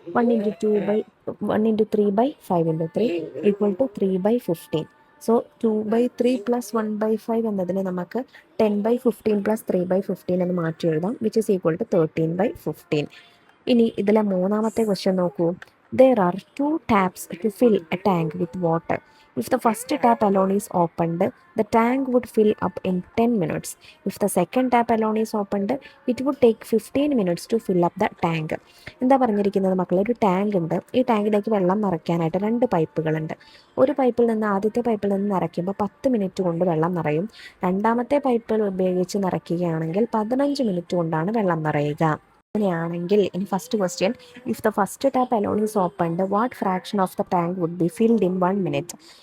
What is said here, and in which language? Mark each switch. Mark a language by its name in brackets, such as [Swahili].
[Malayalam] 1 × 3/5 × 3 = 3/15. So 2/3 + 1/5 എന്നതിനെ നമുക്ക് 10/15 + 3/15 എന്ന് മാറ്റി എഴുതാം, [English] which is equal to [Malayalam] 13/15. ഇനി ഇതിലെ മൂന്നാമത്തെ ക്വസ്റ്റ്യൻ നോക്കൂ. [English] There are 2 taps to fill a tank with water. If the first tap alone is opened, the tank would fill up in 10 minutes. If the second tap alone is opened, it would take 15 minutes to fill up the tank. [Malayalam] എന്താ പറഞ്ഞിരിക്കുന്നത് മക്കളെ? ഒരു tank ഉണ്ട്. ഈ ടാങ്കിലേക്ക് വെള്ളം നിറയ്ക്കാനായിട്ട് 2 പൈപ്പുകളുണ്ട്. ഒരു പൈപ്പിൽ നിന്ന് ആദ്യത്തെ പൈപ്പിൽ നിന്ന് നിറയ്ക്കുമ്പോൾ 10 മിനിറ്റ് കൊണ്ട് വെള്ളം നിറയും. രണ്ടാമത്തെ പൈപ്പിൽ ഉപയോഗിച്ച് നിറയ്ക്കുകയാണെങ്കിൽ 15 മിനിറ്റ് കൊണ്ടാണ് വെള്ളം നിറയുക. അങ്ങനെയാണെങ്കിൽ ഇനി [English] First question, if the first tap alone is opened, what fraction of the tank would be filled in 1 minute?